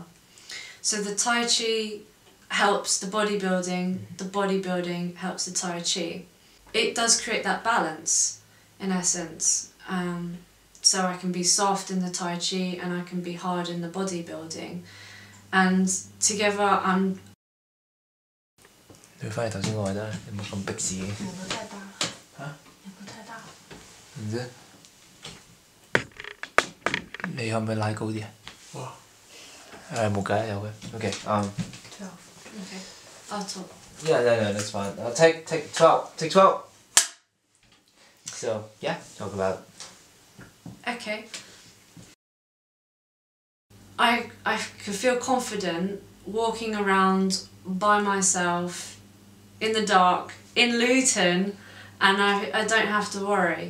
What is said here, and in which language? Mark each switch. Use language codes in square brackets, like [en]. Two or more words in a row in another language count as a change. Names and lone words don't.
[en] So the Tai Chi helps the bodybuilding helps the Tai Chi. It does create that balance, in essence. So I can be soft in the Tai Chi and I can be hard in the bodybuilding. And together I'm... [yue] 你翻嚟頭先我話得，你冇咁逼自己。有冇太大？嚇？有冇太大？唔知。你可唔可以拉高啲啊？哇！冇計，有嘅。Okay. [en] 12. Okay. I'll talk. Yeah, no, that's fine. Take 12. Take 12. So yeah, talk about. Okay. I could feel confident walking around by myself in the dark in Luton, and I don't have to worry.